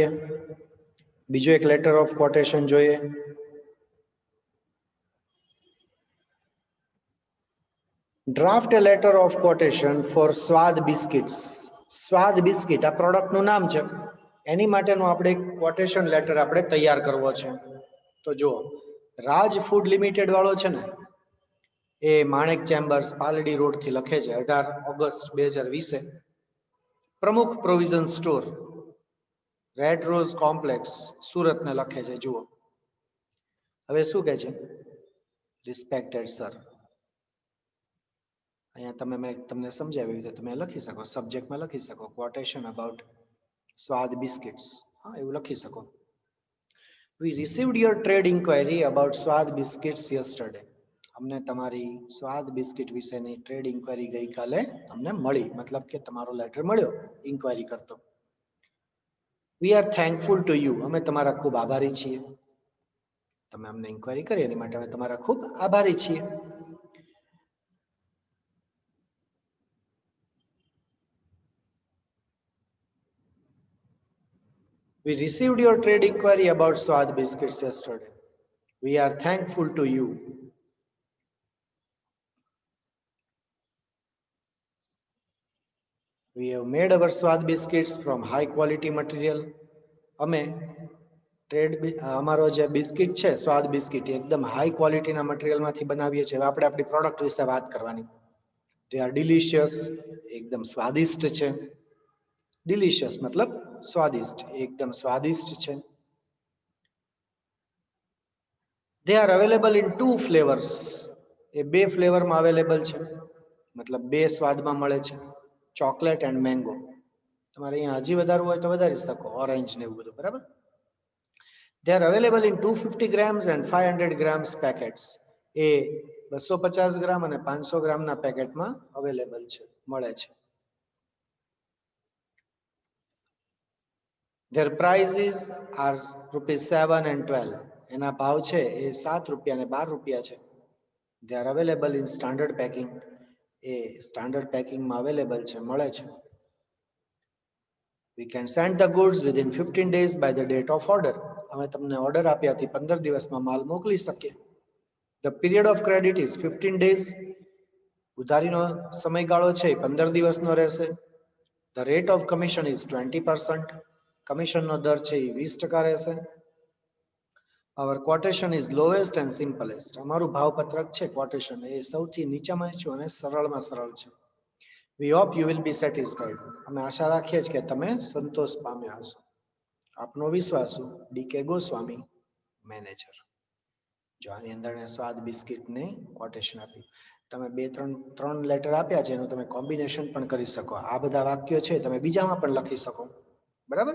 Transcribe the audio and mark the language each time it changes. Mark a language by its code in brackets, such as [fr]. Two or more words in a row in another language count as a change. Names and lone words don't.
[gu] બીજો એક [en] letter of quotation [gu] જોઈએ. [en] draft a letter of quotation for [gu] સ્વાદ બિસ્કિટ્સ. સ્વાદ બિસ્કિટ આ પ્રોડક્ટનું નામ છે, એની માટેનું આપણે ક્વોટેશન લેટર આપણે તૈયાર કરવો છે. તો જો રાજ ફૂડ લિમિટેડ વાળો છે ને, એ માણેક ચેમ્બર્સ પાલડી રોડ થી લખે છે 18 ઓગસ્ટ 2020. પ્રમુખ પ્રોવિઝન સ્ટોર, રેડ રોઝ કોમ્પ્લેક્સ, સુરતને લખે છે. જુઓ હવે શું કહે છે, રિસ્પેક્ટેડ સર. અહીંયા તમે મેં તમને સમજાવ્યું તો તમે લખી શકો, સબ્જેક્ટમાં લખી શકો [en] quotation about [gu] સ્વાદ બિસ્કિટ્સ, હા એવું લખી શકો. [en] We received your trade inquiry about [gu] સ્વાદ બિસ્કિટ્સ [en] yesterday. [gu] અમને તમારી સ્વાદ બિસ્કિટ વિશેની [en] trade inquiry [gu] ગઈકાલે અમને મળી, મતલબ કે તમારો લેટર મળ્યો ઇન્ક્વાયરી કરતો. [en] We are thankful to you. [gu] અમે તમારા ખૂબ આભારી છીએ. તમે અમને ઇન્ક્વાયરી કરી એની માટે અમે તમારા ખૂબ આભારી છીએ. [en] We received your trade inquiry about Swad biscuits yesterday. We are thankful to you. We have made our Swad biscuits from high quality material. [gu] અમે ટ્રેડ અમારો જે બિસ્કિટ છે સ્વાદ બિસ્કિટ એકદમ હાઈ ક્વોલિટીના મટીરિયલમાંથી બનાવીએ છીએ. આપણે આપણી પ્રોડક્ટ વિશે વાત કરવાની. તે [en] are delicious, [gu] એકદમ સ્વાદિષ્ટ છે. ડિલિશિયસ મતલબ સ્વાદિષ્ટ, એકદમ સ્વાદિષ્ટ છે. [en] They are available in 2 flavors. [gu] એ બે ફ્લેવરમાં અવેલેબલ છે, મતલબ બે સ્વાદમાં મળે છે, [en] chocolate and mango. [gu] તમારે અહીંયા હજી વધારવું હોય તો વધારી શકો, ઓરેન્જ ને એવું બધું, બરાબર. [en] They are available in 250 grams and 500 grams packets. [gu] એ 250 ગ્રામ અને 500 ગ્રામના પેકેટમાં અવેલેબલ છે, મળે છે. [en] Their prices are ₹7 and 12. [gu] એના ભાવ છે એ 7 રૂપિયા અને 12 રૂપિયા છે. [en] They are available in standard packing. [gu] એ સ્ટાન્ડર્ડ પેકિંગમાં અવેલેબલ છે, મળે છે. [en] We can send the goods within 15 days by the date of order. [gu] અમે તમને ઓર્ડર આપ્યાથી 15 દિવસમાં માલ મોકલી શકીએ. [en] The period of credit is 15 days. [gu] ઉધારીનો સમયગાળો છે 15 દિવસનો રહેશે. [en] The rate of commission is 20%. [gu] કમિશનનો દર છે એ 20% રહેશે. [en] Our quotation is lowest and simplest. [gu] અમારું ભાવપત્રક છે ક્વોટેશન એ સૌથી નીચામાં નીચું અને સરળમાં સરળ છે. [en] We hope you will be satisfied. [gu] અમે આશા રાખીએ છીએ કે તમે સંતોષ પામ્યા હશો. આપનો વિશ્વાસુ ડીકે ગોસ્વામી, મેનેજર. જો આની અંદર સ્વાદ બિસ્કિટને ક્વોટેશન આપ્યું. તમે ત્રણ લેટર આપ્યા છે એનું તમે કોમ્બિનેશન પણ કરી શકો. આ બધા વાક્યો છે તમે બીજામાં પણ લખી શકો, બરાબર.